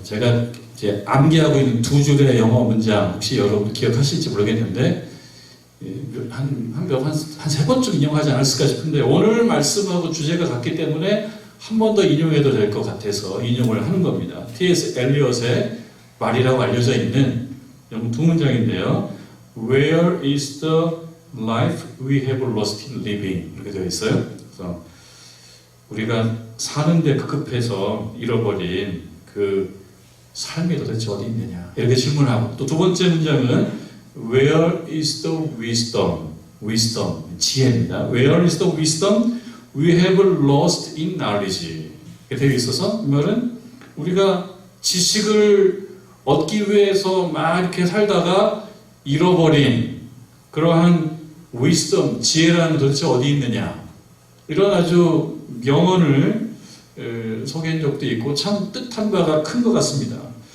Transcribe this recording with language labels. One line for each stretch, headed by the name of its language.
Korean: 제가 이제 암기하고 있는 두 줄의 영어 문장 혹시 여러분 기억하실지 모르겠는데 한 세 번쯤 인용하지 않았을까 싶은데 오늘 말씀하고 주제가 같기 때문에 한 번 더 인용해도 될 것 같아서 인용을 하는 겁니다. T.S. 엘리엇의 말이라고 알려져 있는 두 문장인데요.
English: Where is the life we have lost in living?
Korean: 이렇게 되어 있어요. 그래서 우리가 사는데 급급해서 잃어버린 그 삶이 도대체 어디 있느냐 이렇게 질문하고 또 두 번째 문장은
English: Where is the wisdom?
Korean: wisdom, 지혜입니다.
English: Where is the wisdom we have lost in knowledge?
Korean: 이렇게 되어 있어서 이 말은 우리가 지식을 얻기 위해서 막 이렇게 살다가 잃어버린 그러한 wisdom, 지혜라는 도대체 어디 있느냐 이런 아주 명언을 소개한 적도 있고 참 뜻한 바가 큰 것 같습니다.